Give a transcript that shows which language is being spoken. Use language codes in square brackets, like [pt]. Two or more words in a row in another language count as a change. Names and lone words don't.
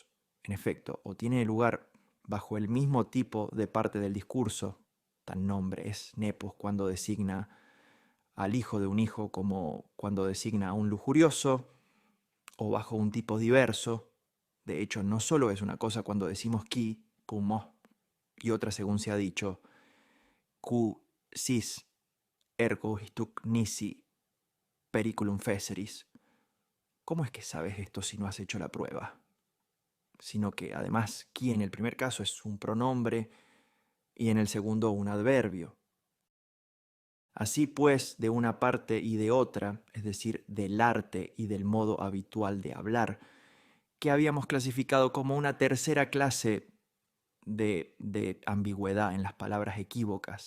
[es] En efecto, o tiene lugar bajo el mismo tipo de parte del discurso, tan nombre es nepos cuando designa al hijo de un hijo como cuando designa a un lujurioso, o bajo un tipo diverso. De hecho, no solo es una cosa cuando decimos qui, cumo, y otra según se ha dicho, [la] Q sis ergo histuc nisi periculum feceris. [es] ¿Cómo es que sabes esto si no has hecho la prueba? Sino que además, qui en el primer caso es un pronombre y en el segundo un adverbio. Así pues, de una parte y de otra, es decir, del arte y del modo habitual de hablar, que habíamos clasificado como una tercera clase de ambigüedad en las palabras equívocas.